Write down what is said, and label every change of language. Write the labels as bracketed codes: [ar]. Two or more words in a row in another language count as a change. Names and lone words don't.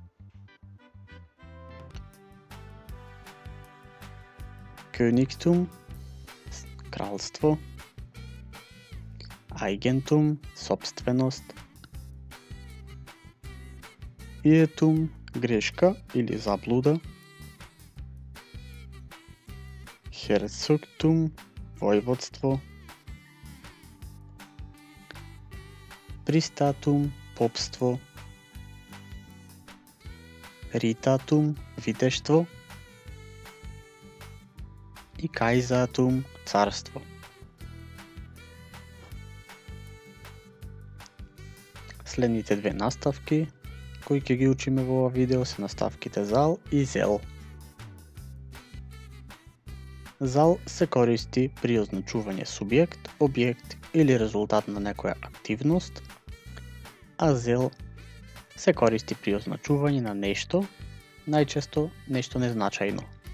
[mk] Königtum, кралство. Eigentum, собственост. Irrtum, грешка или заблуда. Herzogtum, војводство. Pristatum, попство. Ritatum, витештво. И Kaisertum, царство. Следните две наставки кои ќе ги учиме во ова видео се наставките зал и зел. Зал се користи при означување субјект, објект или резултат на некоја активност, а зел се користи при означување на нешто, најчесто нешто незначајно.